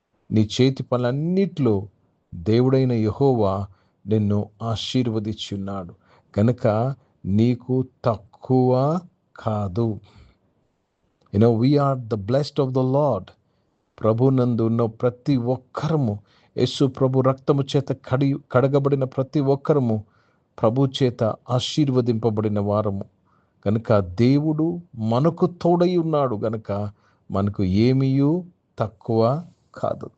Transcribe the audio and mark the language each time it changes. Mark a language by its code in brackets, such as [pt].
[te] నీ చేతి పనులన్నిట్లో దేవుడైన యెహోవా నిన్ను ఆశీర్వదించున్నాడు కనుక నీకు తక్కువ కాదు. [en] we are the blessed of the Lord. [te] ప్రభు నందు ఉన్న ప్రతి ఒక్కరము, యేసు ప్రభు రక్తము చేత కడగబడిన ప్రతి ఒక్కరము ప్రభు చేత ఆశీర్వదింపబడిన వారము కనుక దేవుడు మనకు తోడై ఉన్నాడు గనుక మనకు ఏమీయూ తక్కువ కాదు.